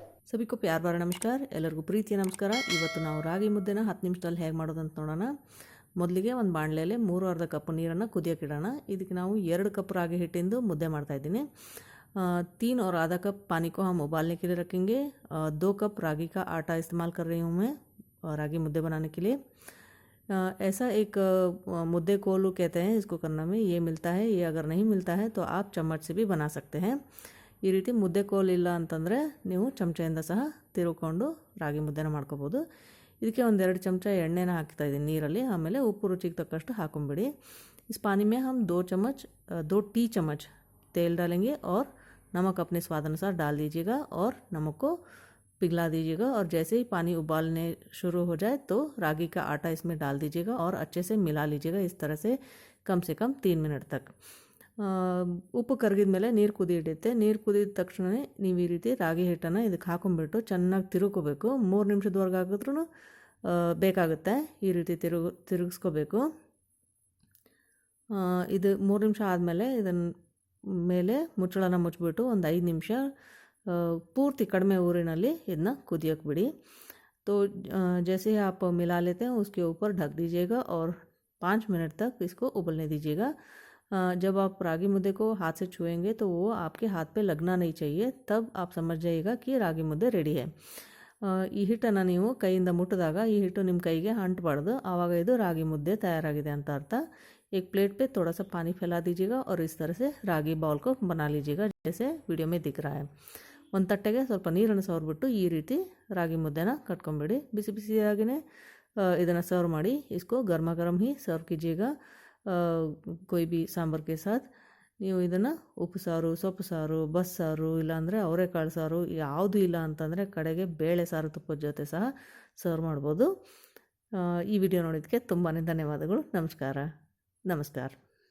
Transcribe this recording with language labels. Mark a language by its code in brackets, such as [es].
[hi] सभी को प्यार भरा नमस्कार [kn] ಎಲ್ಲರಿಗೂ ಪ್ರೀತಿಯ ನಮಸ್ಕಾರ। ಇವತ್ತು ನಾವು ರಾಗಿ ಮುದ್ದೆನ 10 ನಿಮಿಷದಲ್ಲಿ ಹೇಗೆ ಮಾಡೋದು ಅಂತ ನೋಡೋಣ। ಮೊದಲಿಗೆ ಒಂದು ಬಾಣಲೆಯಲ್ಲಿ 3/2 ಕಪ್ ನೀರನ್ನು ಕುದಿಯಕ್ಕೆ ಇಡೋಣ। ಇದಕ್ಕೆ ನಾವು 2 ಕಪ್ ರಾಗಿ ಹಿಟ್ಟಿಂದು ಮುದ್ದೆ ಮಾಡ್ತಾ ಇದ್ದೀನಿ। [hi] 3 और आधा कप पानी को हम उबालने के लिए रखेंगे। 2 कप रागी का आटा इस्तेमाल कर रही हूँ मैं रागी मुद्दे बनाने के लिए। ऐसा एक मुद्दे कोलू कहते हैं इसको करना में, ये मिलता है। ये अगर नहीं मिलता है तो आप चम्मच से भी बना सकते हैं। [kn] ಈ ರೀತಿ ಮುದ್ದೆ ಕೋಲ್ ಇಲ್ಲ ಅಂತಂದರೆ ನೀವು ಚಮಚೆಯಿಂದ ಸಹ ತಿರುಕೊಂಡು ರಾಗಿ ಮುದ್ದೆನ ಮಾಡ್ಕೋಬೋದು। ಇದಕ್ಕೆ 1-2 ಚಮಚ ಎಣ್ಣೆನ ಹಾಕ್ತಾ ಇದ್ದೀನಿ ನೀರಲ್ಲಿ, ಆಮೇಲೆ ಉಪ್ಪು ರುಚಿಗೆ ತಕ್ಕಷ್ಟು ಹಾಕೊಂಬಿಡಿ। [hi] इस पानी में हम 2 टी चम्मच तेल डालेंगे और नमक अपने स्वाद अनुसार डाल दीजिएगा और नमक को पिघला दीजिएगा। और जैसे ही पानी उबालने शुरू हो जाए तो रागी का आटा इसमें डाल दीजिएगा और अच्छे से मिला लीजिएगा। इस तरह से कम 3 मिनट तक। [kn] ಉಪ್ಪು ಕರಗಿದ ಮೇಲೆ ನೀರು ಕುದಿ ಹಿಡಿಯುತ್ತೆ। ನೀರು ಕುದಿದ ತಕ್ಷಣ ನೀವು ಈ ರೀತಿ ರಾಗಿ ಹಿಟ್ಟನ್ನು ಇದಕ್ಕೆ ಹಾಕೊಂಡ್ಬಿಟ್ಟು ಚೆನ್ನಾಗಿ ತಿರುಕೋಬೇಕು। 3 ನಿಮಿಷದವರೆಗೆ ಹಾಕಿದ್ರೂ ಬೇಕಾಗುತ್ತೆ। ಈ ರೀತಿ ತಿರುಗಿಸ್ಕೋಬೇಕು। ಇದು 3 ನಿಮಿಷ ಆದಮೇಲೆ ಇದನ್ನ ಮೇಲೆ ಮುಚ್ಚಳನ ಮುಚ್ಚಿಬಿಟ್ಟು ಒಂದು 5 ನಿಮಿಷ ಪೂರ್ತಿ ಕಡಿಮೆ ಊರಿನಲ್ಲಿ ಇದನ್ನ ಕುದಿಯೋಕೆ ಬಿಡಿ। [hi] तो जैसे ही आप मिला लेते हैं उसके ऊपर ढक दीजिएगा और 5 मिनट तक इसको उबलने दीजिएगा। जब आप रागी मुद्दे को हाथ से छुएंगे तो वो आपके हाथ पे लगना नहीं चाहिए, तब आप समझ जाइएगा कि रागी मुद्दे ರೆಡಿ है। [kn] ಈ ಹಿಟ್ಟನ್ನು ನೀವು ಕೈಯಿಂದ ಮುಟ್ಟಿದಾಗ ಈ ಹಿಟ್ಟು ನಿಮ್ಮ ಕೈಗೆ ಅಂಟಬಾರ್ದು, ಆವಾಗ ಇದು ರಾಗಿ ಮುದ್ದೆ ತಯಾರಾಗಿದೆ ಅಂತ ಅರ್ಥ। [hi] एक प्लेट पे थोड़ा सा पानी फैला दीजिएगा और इस तरह से रागी बाउल को बना लीजिएगा जैसे वीडियो में दिख रहा है। [kn] ಒಂದು ತಟ್ಟೆಗೆ ಸ್ವಲ್ಪ ನೀರನ್ನು ಸವರ್ಬಿಟ್ಟು ಈ ರೀತಿ ರಾಗಿ ಮುದ್ದೆನ ಕಟ್ಕೊಂಬಿಡಿ। ಬಿಸಿ ಬಿಸಿಯಾಗಿಯೇ ಇದನ್ನು ಸರ್ವ್ ಮಾಡಿ। [hi] इसको गर्मा गर्म ही सर्व कीजिएगा कोई भी सांभर के साथ। [kn] ನೀವು ಇದನ್ನು uppsaaru, soppsaaru, bassaru ಇಲ್ಲಾಂದರೆ avarekalu ಸಾರು ಯಾವುದು ಇಲ್ಲ ಅಂತಂದರೆ ಕಡೆಗೆ ಬೇಳೆ ಸಾರು ತುಪ್ಪದ ಜೊತೆ ಸಹ ಸರ್ವ್ ಮಾಡ್ಬೋದು। ಈ ವಿಡಿಯೋ ನೋಡಿದ್ದಕ್ಕೆ ತುಂಬಾ ಧನ್ಯವಾದಗಳು। ನಮಸ್ಕಾರ।